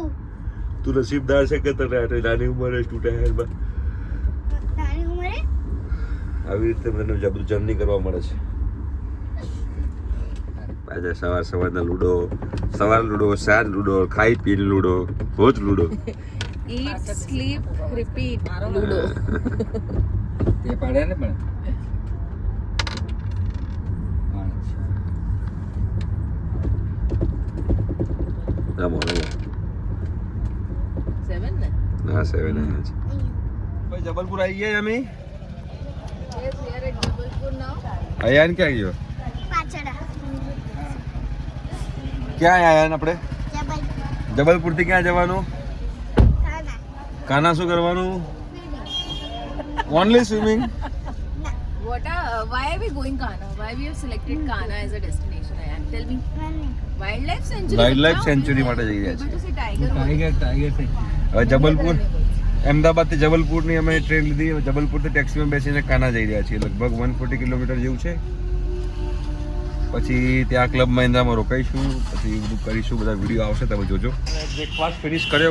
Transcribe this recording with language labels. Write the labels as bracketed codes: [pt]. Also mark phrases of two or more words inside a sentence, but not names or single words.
[gu] તું નસીબદાર છે કે તને આટલી નાની ઉંમરે 2 ટાયરમાં નાની ઉંમરે? આવી રીતે મને જબરું જર્ની કરવા મળે છે. પાછા સવારના લૂડો, સાંજ લૂડો, ખાઈ પીને લૂડો, રોજ લૂડો. [en] Eat, sleep, repeat. Ludo. [gu] તે પાડ્યા ને પણ રમો. 7 ne? હા 7 આવ્યા છે. ભાઈ જબલપુર આવી ગયા અમે. [en] Yes, we are at Jabalpur now. [gu] અયાન ક્યાં ગયો? પાછળ. ક્યાં આયા આપણે? જબલપુર. જબલપુર થી ક્યાં જવાનું? ખાના. કાના શું કરવાનું? [en] only swimming. Why are we going Kana? Why we have selected Kana as a destination? Ayan, tell me. [gu] મને. [en] Wildlife sanctuary. Wildlife sanctuary [gu] માટે જઈ રહ્યા [en] Able [gu] છીએ. [en] to see tiger. [gu] ટાઈગર થઈ હવે જબલપુર, અમદાવાદ થી જબલપુર ની અમે ટ્રેન લીધી. જબલપુર થી ટેક્સીમાં બેસીને કાના જઈ રહ્યા છીએ. લગભગ 140 કિલોમીટર જેવું છે. પછી ત્યાં ક્લબ મહિન્દ્રામાં રોકાઈશું. પછી બધું કરીશું. બધા વિડીયો આવશે, તમે જોજો. [en] breakfast finish [gu] કર્યો.